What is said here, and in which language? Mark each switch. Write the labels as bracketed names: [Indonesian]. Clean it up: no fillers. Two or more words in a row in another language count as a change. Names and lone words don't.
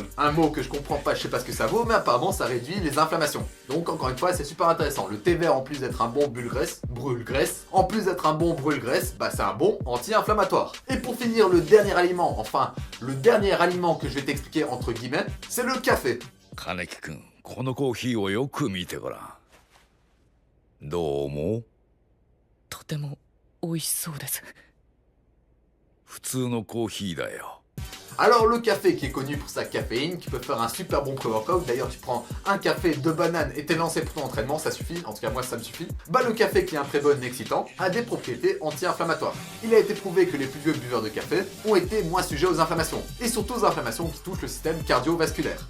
[French] Un mot que je comprends pas, je sais pas ce que ça vaut, mais apparemment ça réduit les inflammations. Donc encore une fois, c'est super intéressant. Le thé vert, en plus d'être un bon brûle-graisse, en plus d'être un bon brûle-graisse, bah c'est un bon anti-inflammatoire. Et pour finir, le dernier aliment, enfin, le dernier aliment que je vais t'expliquer entre guillemets, c'est le café. [Japanese] 金木君、このコーヒーをよく見てごらん。どう思う？とても美味しそうです。普通のコーヒーだよ。 [French] Alors le café qui est connu pour sa caféine, qui peut faire un super bon pré-workout, d'ailleurs tu prends un café, 2 bananes et t'es lancé pour ton entraînement, ça suffit, en tout cas moi ça me suffit. Bah le café qui est un pré-bon excitant a des propriétés anti-inflammatoires. Il a été prouvé que les plus vieux buveurs de café ont été moins sujets aux inflammations, et surtout aux inflammations qui touchent le système cardiovasculaire.